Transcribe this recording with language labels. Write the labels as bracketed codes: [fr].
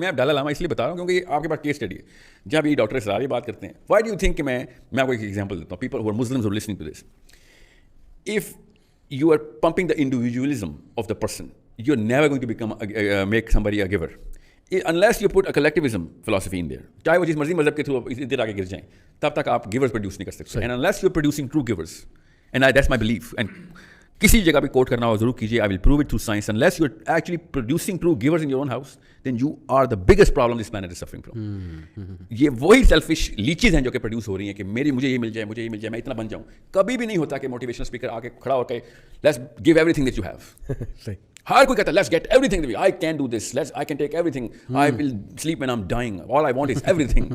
[ur] میں دلائی لاما اس لیے بتا رہا ہوں کیونکہ یہ آپ کے پاس کیس اسٹڈی ہے. جب یہ ڈاکٹر اسرار بات کرتے ہیں, [en] why do you think [ur] کہ میں آپ کو ایک ایگزامپل دیتا ہوں. [en] People who are Muslims are listening to this, if you are pumping the individualism of the person, you are never going to become make somebody a giver unless you put a collectivism philosophy in there. [ur] چاہے وہ جس مرضی مذہب کے through ادھر آگے گر جائیں, تب تک آپ گیورز پروڈیوس نہیں کر سکتے. [en] and unless you are producing true givers, and that's my belief, and [ur] کسی جگہ بھی کوٹ کرنا ہو ضرور کیجیے, [en] I will prove it through science. Unless you are actually producing true givers in your own house, then you are the biggest problem this planet is suffering from. [ur] یہ وہی selfish لیچیز ہیں جو کہ پروڈیوس ہو رہی ہیں کہ مجھے یہ مل جائے, میں اتنا بن جاؤں. کبھی بھی نہیں ہوتا کہ موٹیویشنل اسپیکر آ کے کھڑا ہو کے [en] Let's give everything that you have. [ur] صحیح. ہر کوئی کہتا ہے [en] Let's get everything, I can do this, I can take everything, I will sleep when I am dying, all I want is everything.